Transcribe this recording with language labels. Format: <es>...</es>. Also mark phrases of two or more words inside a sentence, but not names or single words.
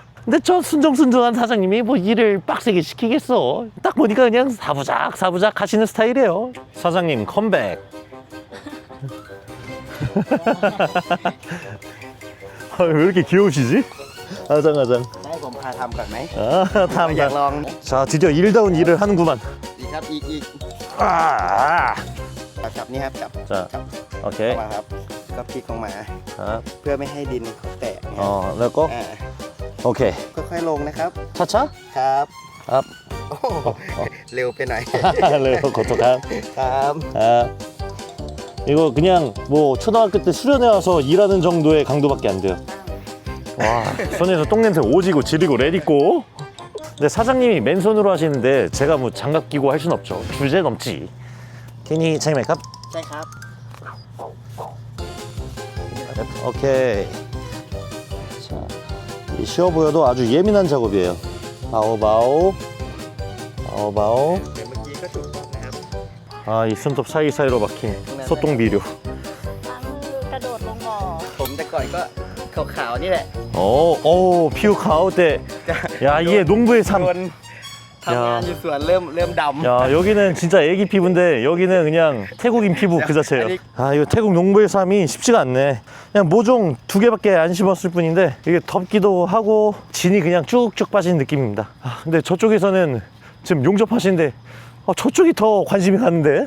<ko>근데 저 순정순정한 사장님이 뭐 일을 빡세게 시키겠어. 딱 보니까 그냥 사부작 하시는 스타일이에요. 사장님 컴백. 왜 이렇게 귀여우시지? 아장아장.</ko> <th>ให้ผมพาทำก่อนไหม</th> <ko>아,</ko> <th>อยาก</th> <ko>탐.</ko> <th>ลอง</th> <ko>자, 드디어 일다운 일을 하는구만.</ko> <th>อีกครับอีก</th> <ko>아,</ko> <th>จับนี่ครับจับ</th> <ko>자,</ko> <th>เข้า</th> <ko>오케이.</ko> <th>มาครับก็พลิกลงมา</th> <ko>자,</ko> <th>เพื่อไม่ให้ดินแตกนะครับ</th> <ko>내거.</ko> <th>อ่า</th> <ko>오케이.</ko> <th>ค่อยๆลงนะครับ</th> <ko>차차?</ko> <th>ครับ ครับ โอ้โหเร็วไปหน่อย</th> <ko>레오 고토감.</ko> <th>ครับ</th> <ko>아, 이거 그냥 뭐 초등학교 때 수련회 와서 일하는 정도의 강도밖에 안 돼요. 와, 손에서 똥냄새 오지고 지리고 레디고. 근데 사장님이 맨손으로 하시는데 제가 뭐 장갑 끼고 할 순 없죠. 주제 넘지. 괜히 차이 메이크업?</ko> <th>ใช่ครับ</th> <ko>오케이. 자, 이 쉬워 보여도 아주 예민한 작업이에요.</ko> <th>เบาๆ เบาๆ. เดี๋ยวเมื่อกี้ก็ถูกต้องนะครับ</th> <ko>아, 이 손톱 사이사이로 박힌 소똥 비료.</ko> <th>กระโดดลงบ่อ ผมแต่ก่อนก็ขาวๆนี่แหละ</th> <ko>오, 피우 가오데. 야, 이게 농부의</ko> <th>โด</th> <ko>삶.</ko> <th>นทำงานอยู่สวนเริ่มดำ</th> <ko>야, 여기는 진짜 애기 피부인데 여기는 그냥 태국인 피부 그 자체예요. 아니. 아, 이거 태국 농부의 삶이 쉽지가 않네. 그냥 모종 2개밖에 안 심었을 뿐인데 이게 덥기도 하고 진이 그냥 쭉쭉 빠지는 느낌입니다. 아, 근데 저쪽에서는 지금 용접하시는데 저쪽이 더 관심이 가는데.</ko>